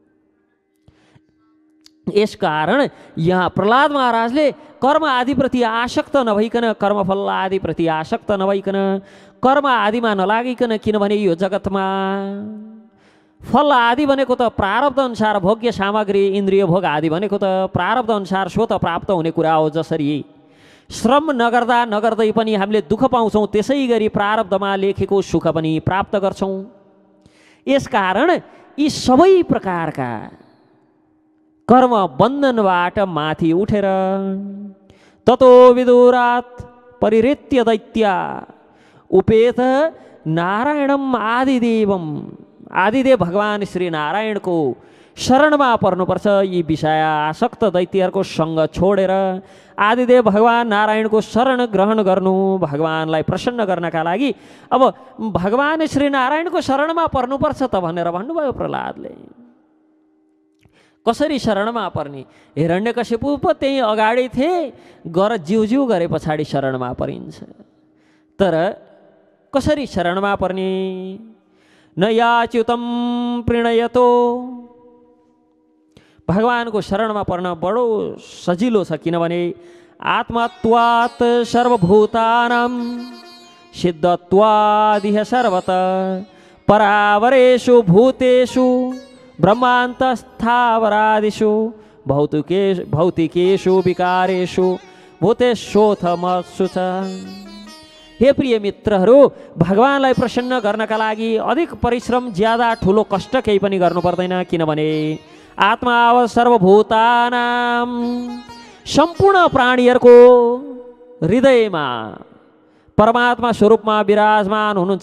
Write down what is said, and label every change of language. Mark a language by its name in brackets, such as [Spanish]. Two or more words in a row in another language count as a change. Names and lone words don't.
[Nepali] यसकारण यहाँ प्रहलाद महाराजले कर्म आदिप्रति आसक्त नभइकन, कर्मफल आदिप्रति आसक्त नभइकन, कर्म आदिमा नलागिकन, किनभने यो जगतमा फल आदि भनेको त प्रारब्ध अनुसार भोग्य सामग्री इन्द्रिय भोग आदि भनेको त प्रारब्ध अनुसार स्वतः प्राप्त हुने कुरा हो। जसरी श्रम नगर्दा नगर्दै पनि हामीले दुःख पाउँछौँ, त्यसै गरी प्रारब्धमा लेखेको सुख पनि प्राप्त गर्छौँ। यसकारण यी सबै प्रकारका कर्म बन्धनबाट माथि उठेर [Sanskrit] ततो विदुरात् परिहृत्य दैत्या उपेत नारायणम आदिदेवम, [Nepali] आदिदेव भगवान श्री नारायणको शरणमा पर्नुपर्छ। यी विषय आसक्त दैत्यहरूको सँग छोडेर आदिदेव भगवान नारायणको शरण ग्रहण गर्नु, भगवानलाई प्रसन्न गर्नका लागि अब भगवान श्री नारायणको शरणमा पर्नुपर्छ त भनेर भन्नुभयो प्रहलादले। कसरी शरणमा पर्ने? हिरण्यकशिपु पो त्यही अगाडि थिए, गर जिउ गरे पछाडि शरणमा परिन्छ। तर कसरी शरणमा पर्ने? [Sanskrit] न याच्युतम प्रणयतो, [Nepali] भगवानको शरणमा पर्न बडो सजिलो छ। [Sanskrit] किनभने आत्मत्वात् सर्वभूतानां सिद्धत्वादिह सर्वतः परावरेषु भूतेषु ब्रह्मान्तस्थावरादिषु भौतिकेषु विकारेषु भूतेषोऽथमत्सु च। [Nepali] हे प्रिय मित्रहरू, भगवानलाई प्रसन्न गर्नका लागि अधिक परिश्रम, ज्यादा ठुलो कष्ट केही पनि गर्नु पर्दैन। किनभने [Sanskrit] आत्मा सर्वभूतानां, [Nepali] सम्पूर्ण प्राणीहरूको हृदयमा परमात्मा स्वरूपमा विराजमान हुनुहुन्छ।